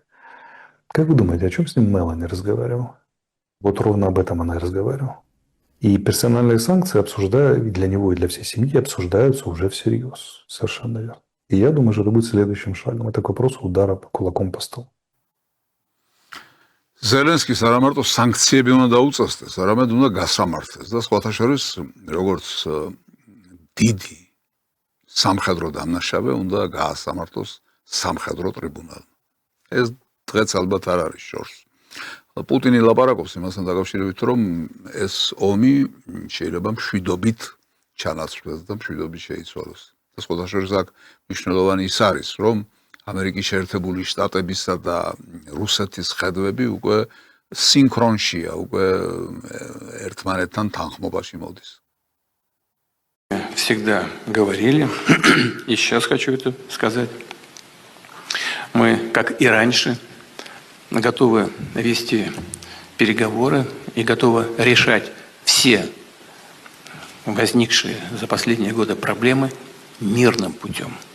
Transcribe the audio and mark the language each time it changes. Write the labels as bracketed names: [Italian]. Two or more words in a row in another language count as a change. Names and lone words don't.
[Russian] Как вы думаете, о чем с ним Мелани разговаривала? Вот ровно об этом она и разговаривала. И персональные санкции обсуждают, для него и для всей семьи обсуждаются уже всерьез. Совершенно верно. И я думаю, что это будет следующим шагом. Это к вопросу удара кулаком по столу. [Georgian] ზელენსკის არა მარტო სანქციები უნდა დაუწესდეს, არამედ უნდა გასამართლეს და სხვათა შორის როგორც დიდი სამხედრო დამნაშავე უნდა გაასამართლოს სამხედრო ტრიბუნალმა. ეს დღეც ალბათ არ არის შორს. პუტინი ლაპარაკობს იმასთან დაკავშირებით, რომ ეს ომი შეიძლება მშვიდობით ჩანაცვლეს და მშვიდობით შეიცვალოს. და სხვათა შორის აქ მნიშვნელოვანი ის არის, რომ ამერიკის შეერთებული შტატებისა და რუსეთის ხედვები უკვე სინქრონშია, უკვე ერთმანეთთან თანხმობაში მოდის. [Russian] Всегда говорили, и сейчас хочу это сказать, мы, как и раньше, готовы вести переговоры и готовы решать все возникшие за последние годы проблемы мирным путем.